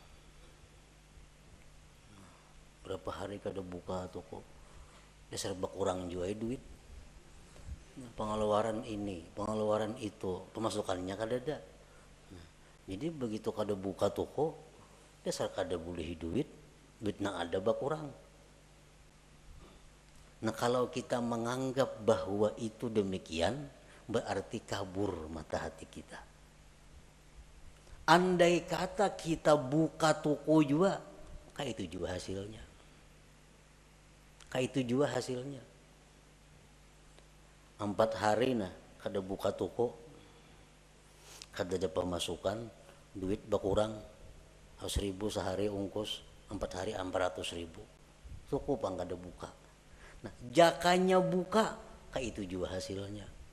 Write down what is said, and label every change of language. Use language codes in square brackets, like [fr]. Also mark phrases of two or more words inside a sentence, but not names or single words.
[bjn] Berapa hari kada buka toko. Dasar berkurang juga duit. Pengeluaran ini, pengeluaran itu, pemasukannya kada ada. Jadi begitu kada buka toko, dasar kada boleh duit. Duit nang ada berkurang. [id] Nah kalau kita menganggap bahwa itu demikian, berarti kabur mata hati kita. Andai kata kita buka toko juga, kayak itu juga hasilnya. Kayak itu juga hasilnya. [bjn] 4 hari nah kada buka toko, kada ada pemasukan, duit berkurang, 1.000 sehari ongkos. 4 hari 400.000. Cukup ang kada buka. Nah, jakanya buka, kayak itu juga hasilnya.